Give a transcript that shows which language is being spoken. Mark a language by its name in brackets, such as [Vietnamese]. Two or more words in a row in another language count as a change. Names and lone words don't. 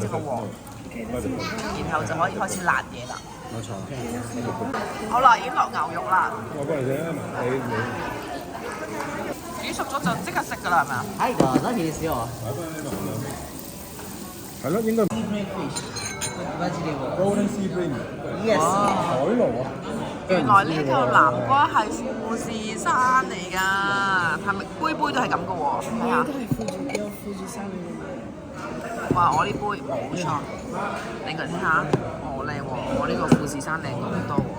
[Cantonese] 然後就可以開始辣嘢啦。冇錯。好啦，已經落牛肉啦。我過嚟先，煮熟咗就即刻食㗎啦，係咪啊？係㗎，那你試喎。係咯，應該。 [English] Golden sea bream。 [Cantonese] Yes。海螺啊！原來呢個南瓜係富士山嚟㗎，係咪杯都係咁嘅喎？係啊，都係富士山嚟嘅。哇！我呢杯冇錯，你過嚟睇下，哦靚喎，我呢個富士山靚好多喎。